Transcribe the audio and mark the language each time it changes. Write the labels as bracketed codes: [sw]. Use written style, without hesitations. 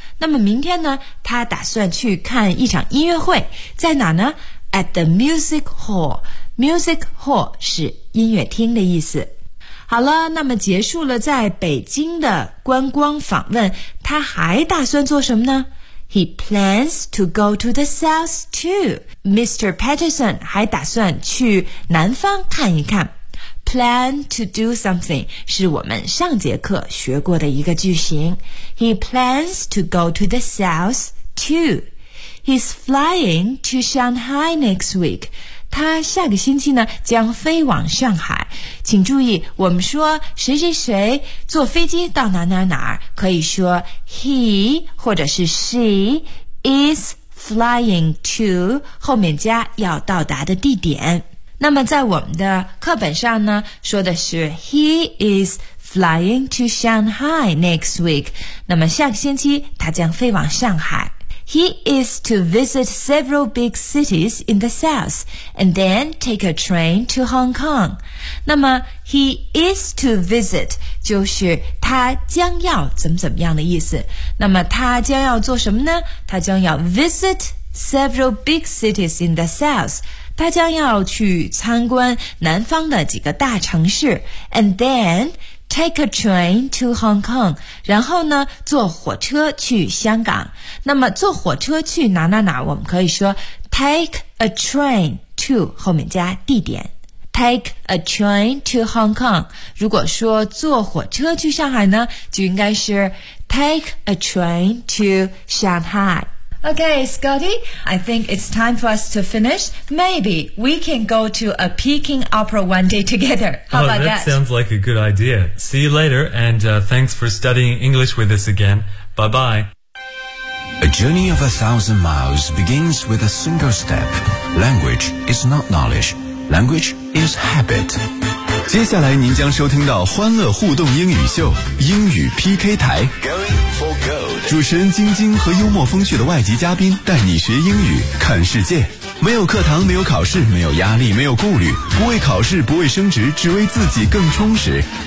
[zh] 那么明天呢，他打算去看一场音乐会，在哪呢？ [en] At the Music Hall. Music Hall [zh] 是音乐厅的意思。好了，那么结束了在北京的观光访问，他还打算做什么呢？ [en] He plans to go to the south too. [zh] Mr. Patterson 还打算去南方看一看。 [en] Plan to do something [zh] 是我们上节课学过的一个句型。 [en] He plans to go to the south too. He's flying to Shanghai next week. [zh] 他下个星期呢将飞往上海。请注意，我们说谁谁谁坐飞机到哪哪哪，可以说 he 或者是 [en] she is flying to [zh] 后面加要到达的地点。那么在我们的课本上呢，说的是 [en] He is flying to Shanghai next week. [zh] 那么下个星期他将飞往上海。 [en] He is to visit several big cities in the south and then take a train to Hong Kong. 那么 He is to visit [zh] 就是他将要怎么怎么样的意思。那么他将要做什么呢？他将要 [en] visit several big cities in the south。 [zh] 他将要去参观南方的几个大城市 ， [en] and then take a train to Hong Kong。 [zh] 然后呢，坐火车去香港。那么坐火车去哪哪哪，我们可以说 [en] take a train to [zh] 后面加地点。 [en] Take a train to Hong Kong。 [zh] 如果说坐火车去上海呢，就应该是 [en] take a train to Shanghai。 Okay, Scotty, I think it's time for us to finish. Maybe we can go to a Peking opera one day together. How about that? That sounds like a good idea. See you later, and thanks for studying English with us again. Bye-bye. A journey of 1,000 miles begins with a single step. Language is not knowledge. Language is habit. [zh] 接下来您将收听到欢乐互动英语秀英语 PK 台。主持人晶晶和幽默风趣的外籍嘉宾带你学英语看世界，没有课堂，没有考试，没有压力，没有顾虑，不为考试，不为升职，只为自己更充实。